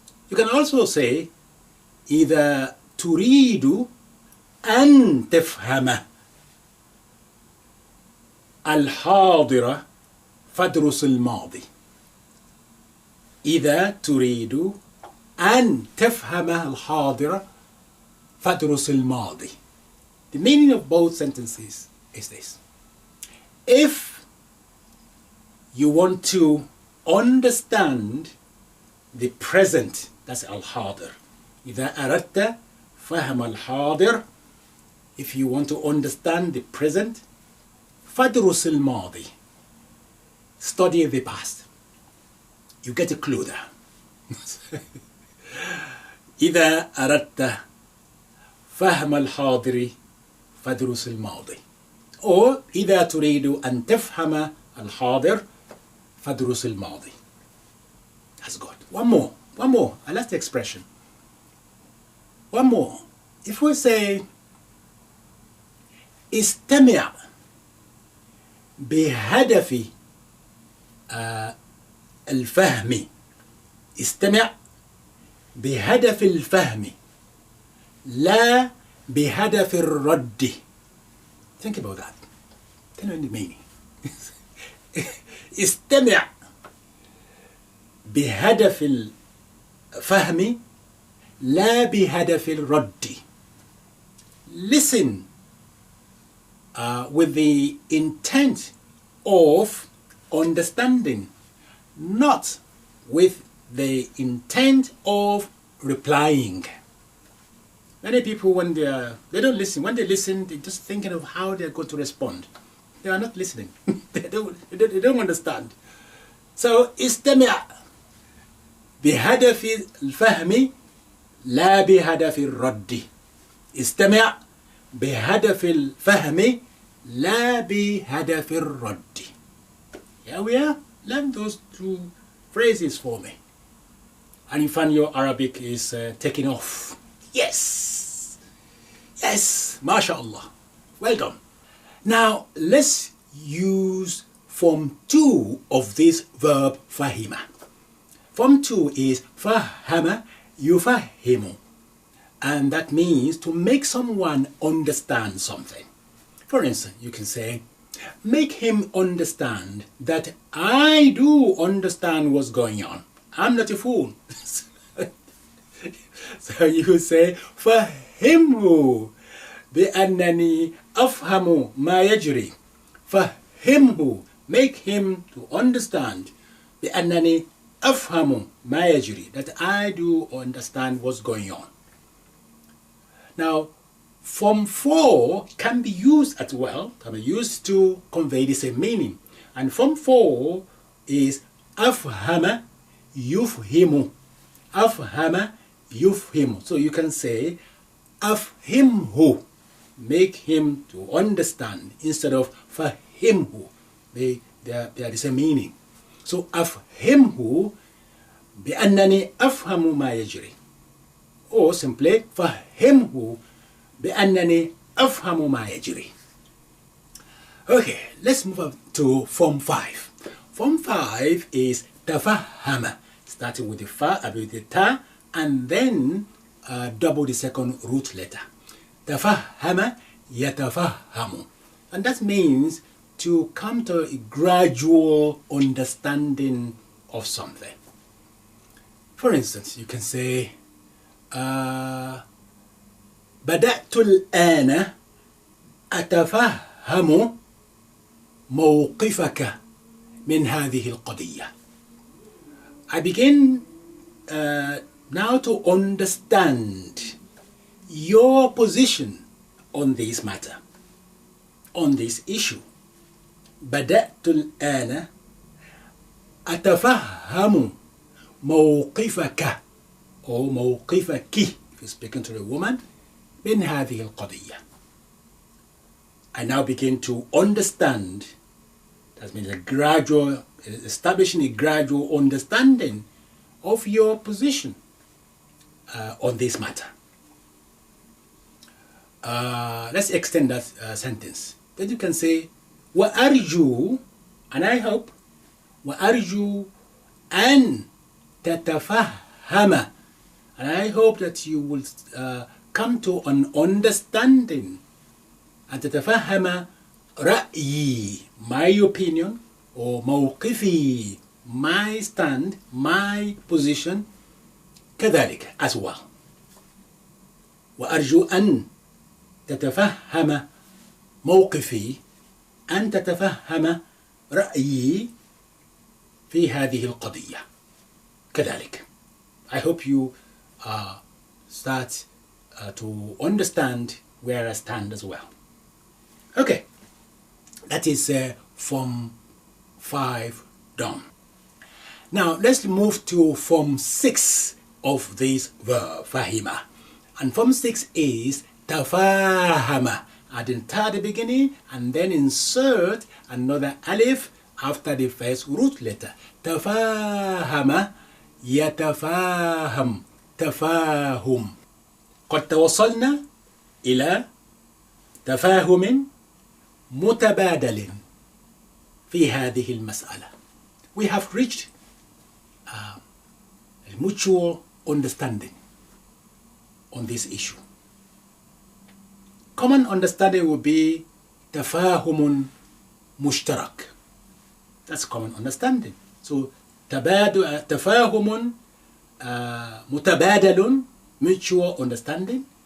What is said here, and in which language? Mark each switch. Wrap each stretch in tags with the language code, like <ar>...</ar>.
<en>You can also say</en> <ar>إذا تريد أن تفهم الحاضر فادرس الماضي. إذا تريد أن تفهم الحاضر فادرس الماضي.</ar> <en>The meaning of both sentences is this. If you want to understand the present, that's al-hadir.</en> <ar>إذا أردت فهم الحاضر,</ar> <en>if you want to understand the present,</en> <ar>فادرس الماضي,</ar> <en>study the past. You get a clue there.</en> <ar>إذا أردت فهم الحاضر فادرس الماضي. Or إذا تريد أن تفهم الحاضر فادرس الماضي.</ar> <en>That's good. One more. I like the expression. One more. If we say</en> <ar>استمع بهدف الفهم. استمع بهدف الفهم لا بهدف الرد.</ar> <en>Think about that. Tell me the meaning.</en> <ar>استمع بهدف الفهم لا بهدف الرد.</ar> <en>Listen with the intent of understanding, not with the intent of replying. Many people, when they don't listen, when they listen, they're just thinking of how they're going to respond. They are not listening. they don't understand.</en> <ar>So استمع بهدف الفهم لا بهدف الرد. استمع بهدف الفهم لا بهدف الرد.</ar> <en>Here we are. Learn those 2 phrases for me. And you find your Arabic is taking off. Yes, mashallah. Well done. Now let's use form 2 of this verb fahima. Form 2 is fahama yufahimu, and that means to make someone understand something. For instance, you can say, make him understand that I do understand what's going on. I'm not a fool. So you say</en> <ar>فهمه بأنني أفهم ما يجري.</ar> <en>فهمه, make him to understand</en> <ar>بأنني أفهم ما يجري,</ar> <en>that I do understand what's going on. Now, form 4 can be used as well, can be used to convey the same meaning. And form 4 is</en> <ar>أفهم يفهم. أفهم يفهم.</ar> <en>So you can say أفهمه, make him to understand, instead of فهمه. They are the same meaning.</en> <ar>So أفهمه بأنني أفهم ما يجري.</ar> <en>Or simply</en> <ar>فهمه بأنني أفهم ما يجري.</ar> <en>Okay, let's move up to form 5. Form 5 is تفهم. starting with the fa, with the ta, and then double the second root letter. Tafahama, yatafahamu. And that means to come to a gradual understanding of something. For instance, you can say,</en> <ar>بدأت الآن أتفهم موقفك من هذه القضية.</ar> <en>I begin now to understand your position on this matter, on this issue.</en> <ar>بدأت الآن أتفهم موقفك or موقفك</ar> <en>if you're speaking to a woman</en> <ar>من هذه القضية.</ar> <en>I now begin to understand. That means establishing a gradual understanding of your position on this matter. Let's extend that sentence. Then you can say, وأرجو, and I hope,</en> <ar>وأرجو أن تتفهم,</ar> <en>and I hope that you will come to an understanding.</en> <ar>أن تتفهم رأيي,</ar> <en>my opinion, or موقفي, my stand, my position, كذلك as well.</en> <ar>وأرجو أن تتفهم موقفي، أن تتفهم رأيي في هذه القضية كذلك.</ar> <en>I hope you start to understand where I stand as well. Okay, that is Form 5 done. Now let's move to Form 6 of this verb, fahima. And Form 6 is tafahama. Adding ta at the beginning and then insert another alif after the first root letter. Tafahama, yatafaham, tafahum.</en> <ar>قد توصلنا إلى تفاهم متبادل في هذه المسألة.</ar> <en>We have reached a mutual understanding on this issue. Common understanding would be</en> <ar>تفاهم مشترك.</ar> <en>That's common understanding. So</en> <ar>تفاهم متبادل,</ar> <en>mutual understanding.</en>